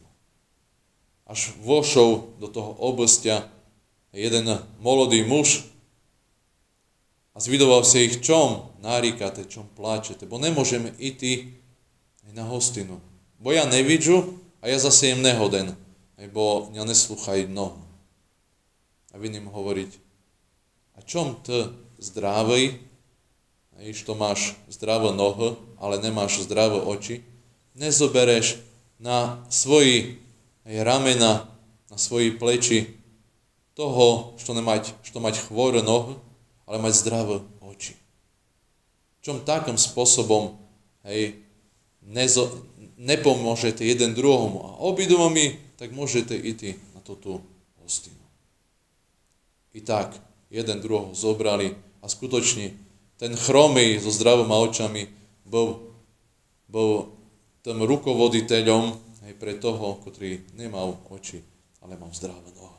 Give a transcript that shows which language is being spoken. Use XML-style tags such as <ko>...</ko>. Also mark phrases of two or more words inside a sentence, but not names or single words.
<rue>Až vošol do toho obstia jeden molodý muž a zvidoval sa ich, čom náríkate, čom pláčete, bo nemôžeme ísť na hostinu. Bo ja nevidžu a ja zase jem nehoden, bo mňa neslúchajú nohy. A vy im hovoriť, a čom ty zdravý, što máš zdravé nohy, ale nemáš zdravé oči, nezobereš na svoji ramena, na svoji pleči toho, što mať chvoré nohy, ale mať zdravé oči.</rue> <sk>Čom takým spôsobom nepomôžete jeden druhomu a obidvomi, tak môžete ísť na túto hostinu. I tak, jeden druhého zobrali a skutočne ten chromý so zdravými očami bol tým rukovoditeľom aj pre toho, ktorý nemal oči, ale mal zdravé nohy.</sk>